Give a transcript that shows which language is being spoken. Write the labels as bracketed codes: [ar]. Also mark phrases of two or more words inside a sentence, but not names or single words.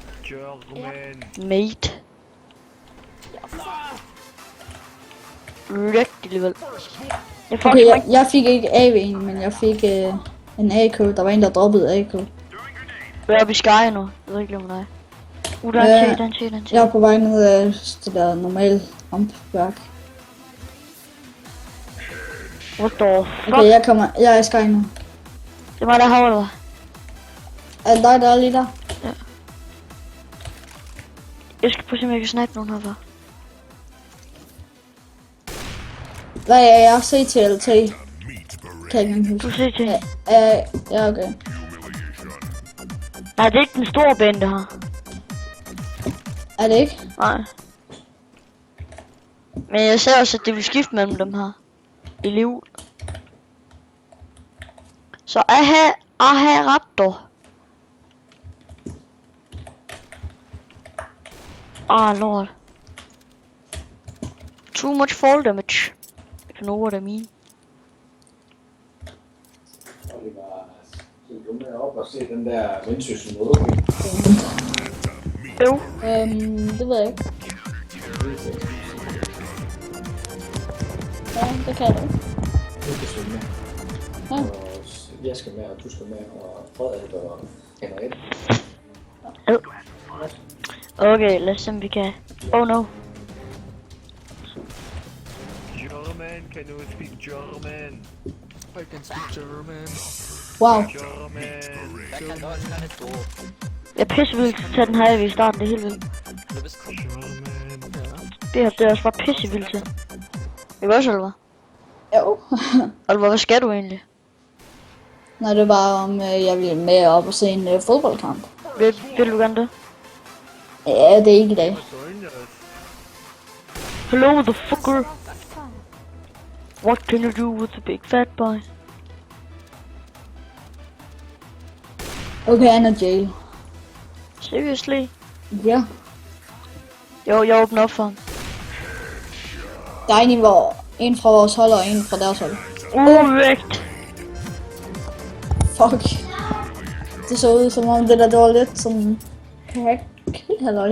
[da] Mate. Rigtig alligevel. Okay, jeg fik ikke AV'en, men jeg fik en AK. Der var en, der droppede AK. Jeg er oppe i Sky nu. Jeg ved ikke, om dig. Der er en til. Jeg er på vej ned af det der normale rampværk. [en] What the fuck? [da] Okay, jeg er i Sky nu. Det var der herovre, eller hvad? Er det dig, der er lige der? Ja. Jeg skal prøve at se, om jeg kan snipe nogen herfra. Hvad er jeg? CTLT? Kan jeg ikke Du huske. ser til. Ja, okay. Nej, det er ikke den store band, det her. Er det ikke? Nej. Men jeg ser også, at det vil skifte mellem dem her. I liv. Så jeg har ret dog. Lord. [en] Too much fall damage. If you know what I mean. [da] Oliver, så du med op og se den der Vendsyssel åbning. Jo. Det ved jeg ikke. Ja, det kan du. Du kan svømme med. Ja. Og jeg skal med, og du skal med, og Frederik og Henrik. Okay, lad os se om vi kan. [en] Oh no. German, can you speak German? I can speak German. Wow. German. [de] Wer kann Deutsch, kann nicht so. [da] Jeg er pissevildt til at tage den her i starten, det er helt vildt. [de] Du bist cool. [en] German. [da] Det her, det er også bare pissevildt til. Ikke også, Oliver? Jo. Oliver, hvad skal du egentlig? Nej, det var om jeg ville med op og se en fodboldkamp. Vil du gerne det? Ja, det er ikke i dag. [de] Was soll denn das? [en] Hello, the fucker. What can you do with a big fat boy? [da] Okay, han er jail. [en] Seriously? [da] Ja. Jo, jeg åbner op for ham. Der er en fra vores hold og en fra deres hold. Korrekt. Fuck. Det så ud som om det var lidt som hack. Halløj.